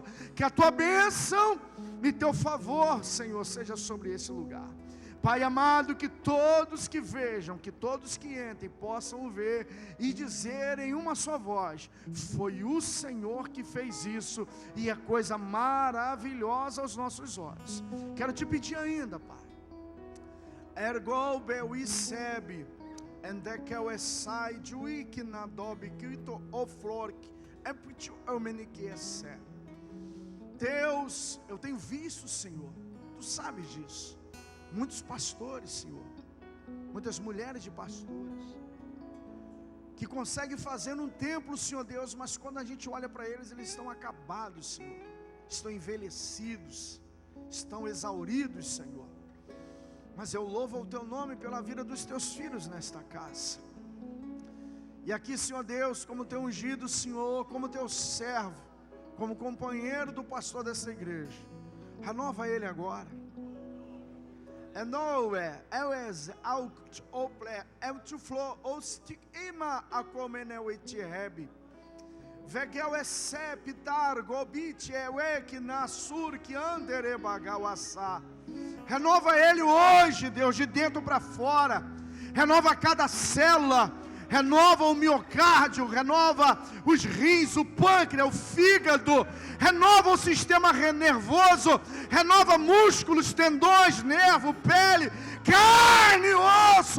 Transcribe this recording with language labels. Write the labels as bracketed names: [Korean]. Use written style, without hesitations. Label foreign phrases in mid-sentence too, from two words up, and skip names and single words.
[Portuguese] Que a Tua bênção e Teu favor, Senhor, seja sobre esse lugar. Pai amado, que todos que vejam, que todos que entrem possam ver e dizer em uma só voz: foi o Senhor que fez isso, e é coisa maravilhosa aos nossos olhos. Quero te pedir ainda, Pai, ergol beuicebe endekel esai juik na dobe quito oflork empitu eumeniquiese. Deus, eu tenho visto, Senhor, Tu sabes disso, muitos pastores, Senhor, muitas mulheres de pastores, que conseguem fazer um templo, Senhor Deus, mas quando a gente olha para eles, eles estão acabados, Senhor, estão envelhecidos, estão exauridos, Senhor. Mas eu louvo o Teu nome pela vida dos Teus filhos nesta casa. E aqui, Senhor Deus, como Teu ungido, Senhor, como Teu servo, como companheiro do pastor dessa igreja, renova ele agora. Enoe, Elez, Aukt, Ople, Emtuflo, Ostik, Ima, Akomenewit, Hebi. Vegel esse pitar gobit ewek nasur que andere bagauaçá. Renova ele hoje, Deus, de dentro para fora. Renova cada célula. Renova o miocárdio, renova os rins, o pâncreas, o fígado, renova o sistema nervoso, renova músculos, tendões, nervo, pele, carne e osso.